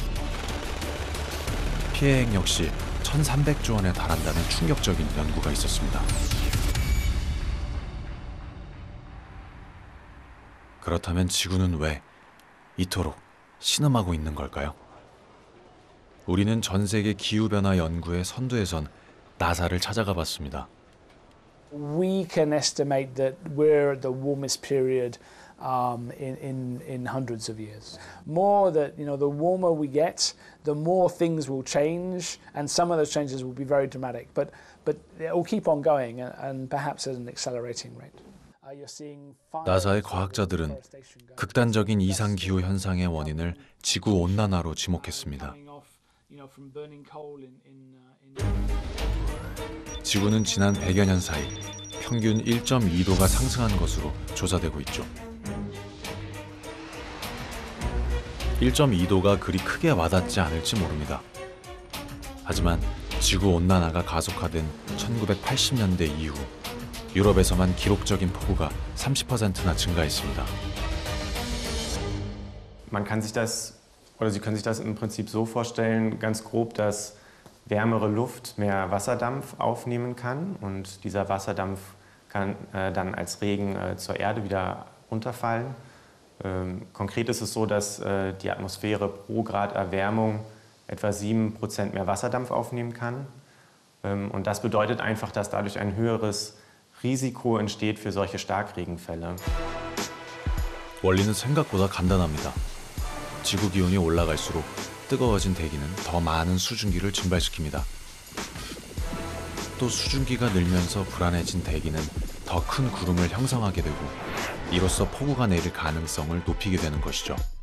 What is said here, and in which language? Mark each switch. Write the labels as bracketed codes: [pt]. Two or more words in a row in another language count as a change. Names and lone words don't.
[ko] 피해액 역시 1,300조 원에 달한다는 충격적인 연구가 있었습니다. 그렇다면 지구는 왜 이토록 신음하고 있는 걸까요? 우리는 전 세계 기후변화 연구의 선두에 선 나사를 찾아가 봤습니다. [en] We can estimate that we're the warmest period in hundreds of years. More that, the warmer we get, the more things will change, and some of those changes will be very dramatic. But it will keep on going, and perhaps at an accelerating rate. [ko] 나사의 과학자들은 극단적인 이상 기후 현상의 원인을 지구 온난화로 지목했습니다. 지구는 지난 100여 년 사이 평균 1.2도가 상승한 것으로 조사되고 있죠. 1.2도가 그리 크게 와닿지 않을지 모릅니다. 하지만 지구 온난화가 가속화된 1980년대 이후 유럽에서만 기록적인 폭우가 30%나 증가했습니다. [de] Man kann sich das, oder Sie können sich das im Prinzip so vorstellen, ganz grob, dass wärmere Luft mehr Wasserdampf aufnehmen kann und dieser Wasserdampf kann dann als Regen zur Erde wieder runterfallen. Konkret ist es so, dass die Atmosphäre pro Grad Erwärmung etwa 7% mehr Wasserdampf aufnehmen kann. Und das bedeutet einfach, dass dadurch ein höheres Risiko entsteht für solche Starkregenfälle. [ko] 원리는 생각보다 간단합니다. 지구 기온이 올라갈수록 뜨거워진 대기는 더 많은 수증기를 증발시킵니다. 또 수증기가 늘면서 불안해진 대기는 더 큰 구름을 형성하게 되고 이로써 폭우가 내릴 가능성을 높이게 되는 것이죠.